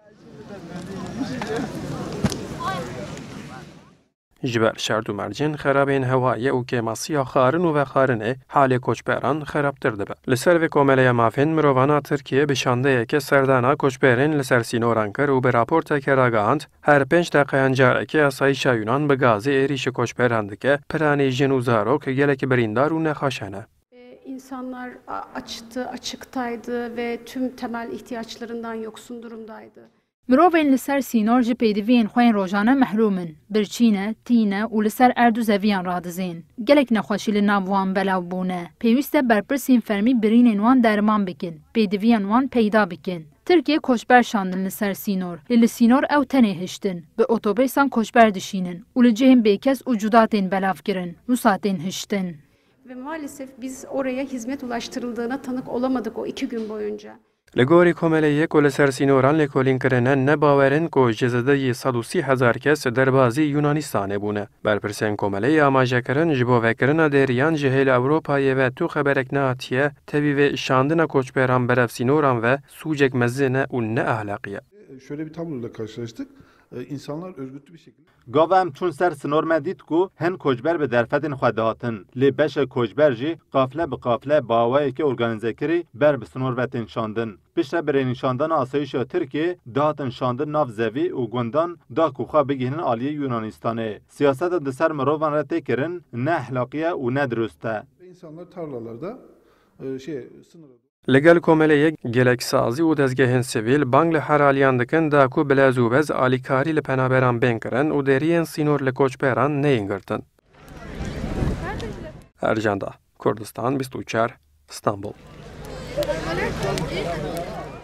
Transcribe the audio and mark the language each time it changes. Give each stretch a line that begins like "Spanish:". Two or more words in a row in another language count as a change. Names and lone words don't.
Kurdish: Ji ber şer û mercên xerabên hewayê û kêmasiya xarin û vexarinê halê koçberan xerabtir dibe. Li ser vê komeleya mafên mirovana Tirkiye bi şandeyeke serdana koçberên li ser sînoran kir û bi raporteke ragihand her 5 deqeyan carekê asayişa Yunan bi gazê êrişî koçberan dike, piranê jin û zarok gelekî birîndar û nexweşan e.
Turkish: İnsanlar açıktaydı ve tüm temel ihtiyaçlarından yoksun durumdaydı.
Kurdish: Mirovên li ser sînor ji pêdiviyên xwe yên rojane mehrumin, birçîne, tîne û li ser erd û zeviyan radizên. Gelek nexweşî li nav wan belav bûne. Pêwîst e berpirsên fermî birînên wan derman bikin, pêdiviyan wan peyda bikin. Tirkiye koçber şandin li ser sînor. Li sînor ew tenê hiştin. Bi otobêsan koçber dişînin û li cihên bêkes û cudatên belav kirin. Nûsatên hiştin.
Turkish: Ve maalesef biz oraya hizmet ulaştırıldığına tanık olamadık o 2 gün boyunca.
Kurdish: Li gorî komeleyê ku li ser sînoran lêkolîn kirine nebawerin ku ji zêdeyî 130,000 kes derbasî Yunanistanê bûne. Berpirsên komeleyê amajekirin ji bo vekirina deriyan ji hêla Ewropayê ve tu xeberek nehatiye tevî vê şandina koçberan berev sînoran ve sûcek mezin e û neahlaqî ye.
Turkish: Şöyle bir tabloyla karşılaştık. İnsanlar örgütlü bir şekilde...
Kurdish: Gavem çûn ser sinor me dît ku hin koçber bi derfetên xwe dihatin. Lê beşek koçber jî qafile bi qafile bawayekê organize kirî ber bi sinorvetên şandin. Piştre birê nîşandana asayişa Tirkiye dihatin şandin nav zevî û gundan da ku xwe bigihînin aliyê Yunanistanê. Siyasetin di ser mirovan re tê kirin ne ehlaqiye û ne dirust e.
Turkish: İnsanlar tarlalarda sınırı...
Kurdish: Li gel komeleyê geleksazî û dezgehên sivîl bang li heraliyan dikin da ku bilez û bez alîkarî li penaberan bên kirin û deriyên sînor li koçberan neyên girtin. Ercan Da, Kurdistan 24, İstanbul.